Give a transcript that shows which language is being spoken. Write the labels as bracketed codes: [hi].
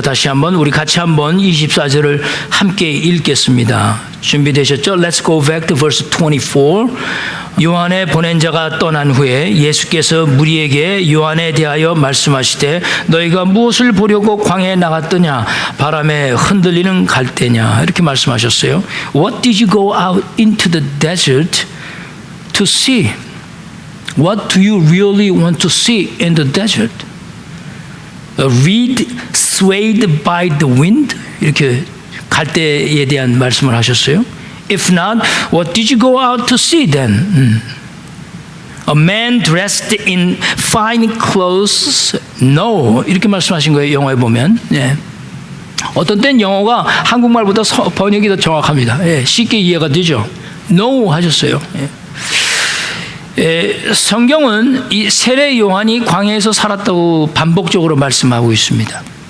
[ko] 다시 한번 우리 같이 한번 24절을 함께 읽겠습니다. 준비되셨죠? [en] Let's go back to verse 24. [ko] 요한의 보낸 자가 떠난 후에 예수께서 무리에게 요한에 대하여 말씀하시되 너희가 무엇을 보려고 광야에 나갔더냐? 바람에 흔들리는 갈대냐? 이렇게 말씀하셨어요. [en] What did you go out into the desert to see? What do you really want to see in the desert? A reed swayed by the wind? [ko] 이렇게 갈대에 대한 말씀을 하셨어요. [en] If not, what did you go out to see then? A man dressed in fine clothes? No. [ko] 이렇게 말씀하신 거예요. 영어에 보면. 예. 어떤 땐 영어가 한국말보다 번역이 더 정확합니다. 예, 쉽게 이해가 되죠. No 하셨어요. 예. 성경은 이 세례 요한이 광야에서 살았다고 반복적으로 말씀하고 있습니다.